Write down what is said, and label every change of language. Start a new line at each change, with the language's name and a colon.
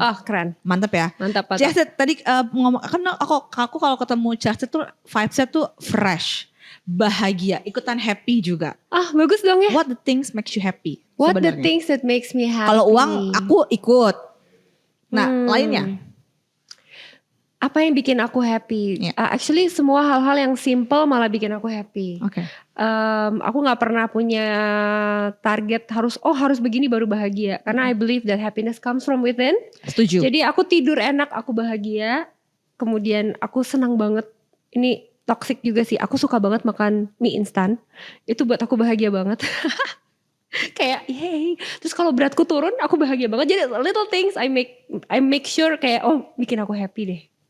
Indonesian: Oh keren. Mantap ya. Mantap. Ci Astrid tadi ngomong, kan aku kalau ketemu Ci Astrid tuh vibes-nya tuh fresh, bahagia, ikutan happy juga. Ah bagus dong ya.
English: What the things makes you happy? What
Indonesian: sebenarnya?
English: the things that makes me happy?
Indonesian: Kalau uang aku ikut. Nah lainnya? Apa yang bikin aku happy? Actually semua hal-hal yang simple malah bikin aku happy. Oke. Aku nggak pernah punya target harus begini baru bahagia.
English: Karena I believe that happiness comes from within.
Indonesian: Setuju. Jadi aku tidur enak, aku bahagia. Kemudian aku senang banget. Ini toxic juga sih. Aku suka banget makan mie instan. Itu buat aku bahagia banget. Kayak yay. Terus kalau beratku turun, aku bahagia banget. Jadi
English: little things I make sure
Indonesian: kayak bikin aku happy deh.